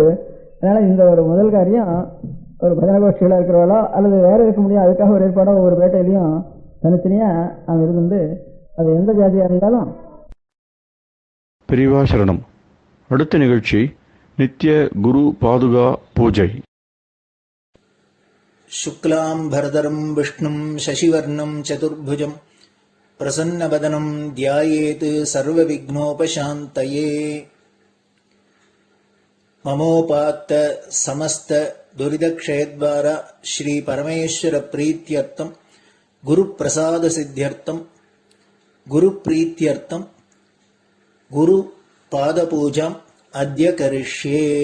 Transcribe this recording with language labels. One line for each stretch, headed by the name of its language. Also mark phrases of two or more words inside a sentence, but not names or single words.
Tamil: அதனால இந்த ஒரு முதல் காரியம் ஒரு பஜனை கோஷ்டிகளாக இருக்கிறவளோ அல்லது வேற இருக்க முடியும் அதுக்காக ஒரு ஏற்பாடோ ஒவ்வொரு பேட்டையிலையும் தனித்தனியாக அவன் இருந்து அது எந்த ஜாதியாக இருந்தாலும். பெரியவா சரணம். அடுத்த நிகழ்ச்சி நித்திய குரு பாதுகா பூஜை.
Sanskrit: शुक्लां भरदरं विष्णुं शशिवर्णं चतुर्भुजं प्रसन्नवदनं ध्यायेत् सर्वविघ्नोपशान्तये. ममोपात्त समस्त दुरितक्षयद्वारा श्री परमेश्वर प्रीत्यर्थं गुरुप्रसाद सिद्ध्यर्थं गुरुप्रीत्यर्थं गुरुपादपूजाम् अद्य करिष्ये.